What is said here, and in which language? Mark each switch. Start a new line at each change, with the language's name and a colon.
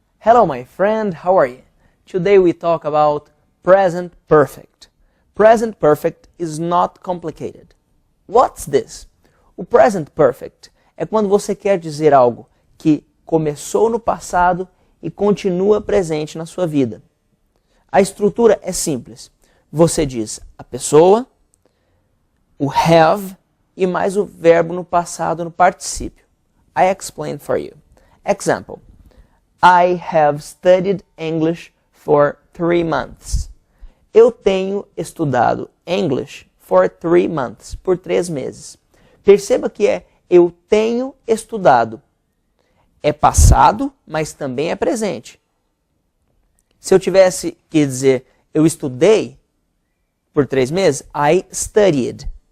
English: Hello my friend, how are you? Today we talk about present perfect. Present perfect is not complicated. What's this?
Portuguese: O present perfect é quando você quer dizer algo que começou no passado e continua presente na sua vida. A estrutura é simples. Você diz a pessoa, o have e mais o verbo no passado no particípio.
English: I explain for you. Example. I have studied English for 3 months.
Portuguese: Eu tenho estudado
English: English for 3 months.
Portuguese: Por 3 meses. Perceba que é eu tenho estudado. É passado, mas também é presente. Se eu tivesse que dizer eu estudei por 3 meses,
English: I studied.